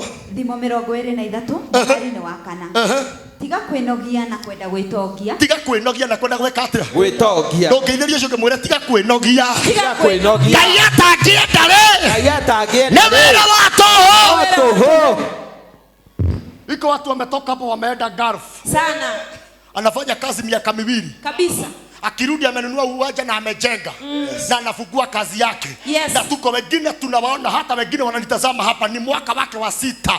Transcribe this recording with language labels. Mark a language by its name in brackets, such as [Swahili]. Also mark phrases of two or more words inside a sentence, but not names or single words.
[Kikuyu] Thimo 23 mweri-inĩ wa kana. Tiga kwĩnogia na kwenda gwĩtongia. Tiga kwĩnogia na kwenda gwĩka atĩa? Gwĩtongia. Ndũngĩithĩrie ũcio ũkĩmwĩra tiga kwĩnogia. Tiga Kwĩnogia. Ngai atangĩenda rĩ. Ngai atangĩenda. Nĩ wĩra wa tũhũ. Tuhu. [Swahili] Iko watu wametoka hapo wameenda Gulf. sana Anafanya kazi miaka miwili. kabisa. Akirudi amenunua uwanja na amejenga. Na anafungua kazi yake. Yes. Na tuko wengine tunawaona hata wengine wananitazama hapa ni mwaka wake wa 6